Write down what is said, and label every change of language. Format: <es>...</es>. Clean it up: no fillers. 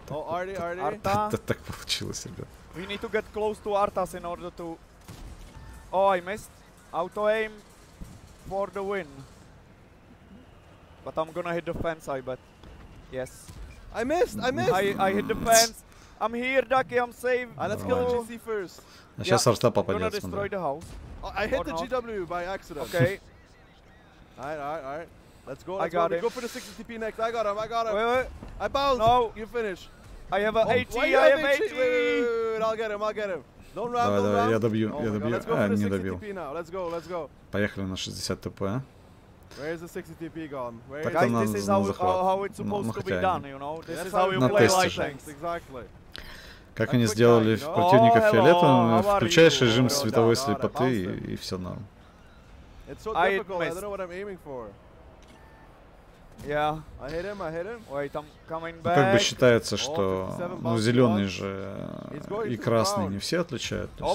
<ru>Это так получилось, ребят.</ru> <en>We need to get close to Artas in order to... Oh, I missed. Auto aim for the win. But I'm gonna hit the fence, I bet. Yes. I missed! I hit the fence. I'm here, Ducky, I'm safe. Let's kill GC first.</en> <ru>А сейчас арта попадет, смотри.</ru> <en>I hit the GW by accident. Okay. Alright. Let's go. I got him. Go for the 60 TP next. I got him. Wait. I bounced. No. You finish. I have a HE. Wait. I'll get him. Don't run.</en> <ru>Давай, я добью. Не добил.</ru> <en>Let's go.</en> <ru>Поехали на 60 ТП.</ru> <en>Where's the 60 TP gone? Guys, this is how it's supposed to be done, you know? This is how you play light tanks. Exactly.</en> <ru>Как они сделали противника фиолетовым, включаешь режим световой слепоты и все норм.</ru> <en>It's so difficult, I don't know what I'm aiming for. Yeah. I hit him. Wait, I'm coming back.</en> <ru>Как бы считается, что зеленый же и красный не все отличают.</ru>